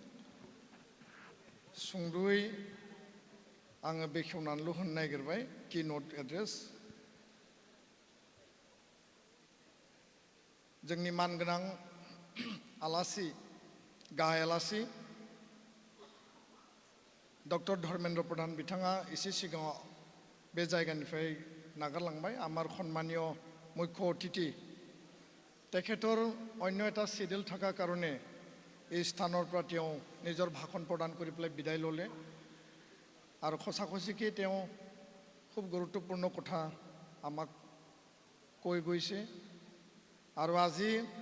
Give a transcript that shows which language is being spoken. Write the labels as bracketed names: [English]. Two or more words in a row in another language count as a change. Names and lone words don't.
[Bodo] सुंद'यै आङो बेखेवनानैल' होनो नागिरबाय [English] keynote address [Bodo] जोंनि मानगोनां आलासि गाहाय आलासि डक्टर धर्मेन्द्र प्रधान बिथाङा एसे सिगाङाव बे जायगानिफ्राय नागारलांबाय [Assamese] আমাৰ সন্মানীয় মুখ্য অতিথি তেখেতৰ অন্য এটা শিডিউল থাকাৰ কাৰণে এই স্থানৰ পৰা তেওঁ নিজৰ ভাষণ প্ৰদান কৰি পেলাই বিদায় ল'লে আৰু খচাখচিকে তেওঁ খুব গুৰুত্বপূৰ্ণ কথা আমাক কৈ গৈছে আৰু আজি